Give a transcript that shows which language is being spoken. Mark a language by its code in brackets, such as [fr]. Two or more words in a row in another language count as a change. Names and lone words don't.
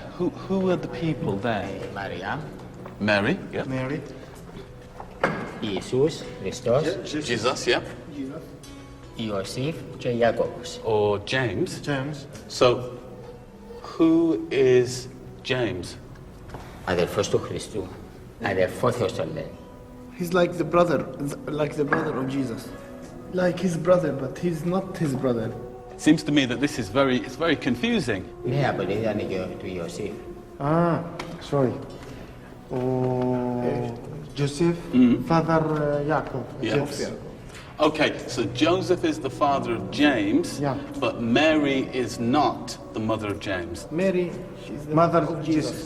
[en] Who are the people there? Maria. Mary, yeah. Mary. Jesus Christos. Jesus, yeah. Iosif και Jakobus. Or James. James. So, who is James? [el] Αδελφός του Χριστού. Αδελφό Θεός τον λέει. [en] He's like the brother of Jesus. Like his brother, but he's not his brother. It seems to me that this is very confusing. [el] Ναι, απολύτανε του Ιωσήφ. [en] Ah, sorry. Joseph, father Jacob. Yes. Okay, so Joseph is the father of James, but Mary is not the mother of James. Mary, she's the mother of Jesus.